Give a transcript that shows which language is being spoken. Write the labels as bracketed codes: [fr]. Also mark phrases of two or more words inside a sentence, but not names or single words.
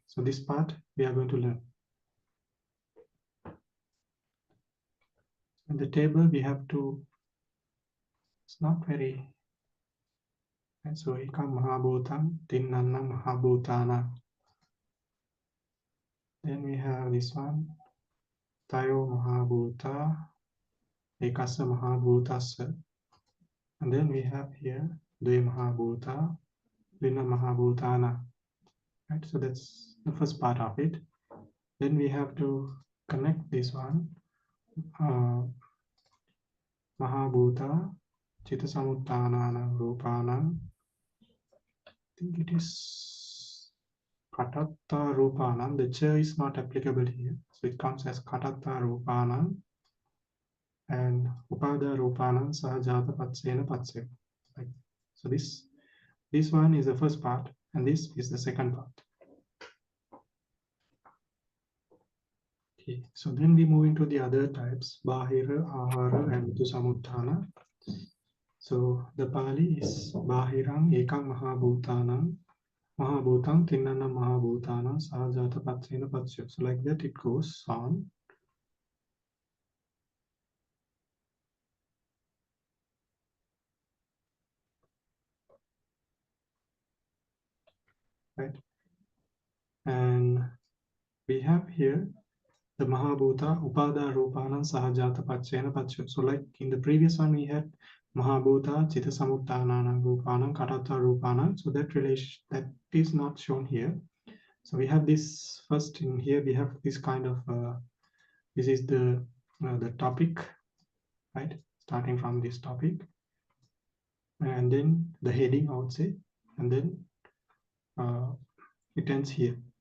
[en] So this part we are going to learn. In the table we have to, it's not very, and so [pi] ekam mahabhutam tinnana mahabhutana. [en] Then we have this one, [pi] tayo mahabhuta ekassa mahabhutassa. [en] And then we have here [pi] dve mahabhuta vinna mahabhutana. [en] Right, so that's the first part of it. Then we have to connect this one, [pi] mahabhuta chitta samuttananam rupanam. [en] I think it is [pi] katatta rupanam. [en] The cha is not applicable here, so it comes as [pi] katatta rupanam, [en] and [pi] upada rupanam sahajata paccayana paccayo. [en] Like, so this one is the first part, and this is the second part. Okay, so then we move into the other types, [pi] bahira, ahara, [en] and samutthana. So the Pali is [pi] bahirang ekam mahabhutanam mahabhutam tinnana mahabhutanam sahajata paccayana paccayo. [en] So like that it goes on. Right, and we have here the [pi] mahabhuta upada rupanam sahajata paccayana paccayo. [en] So like in the previous one we had [pi] mahabhuta chitta samuttananam rupanam katatta rupanam. [en] So that relation, that is not shown here. So we have this first in here, we have this kind of this is the topic, right, starting from this topic, and then the heading, I would say, and then it ends here.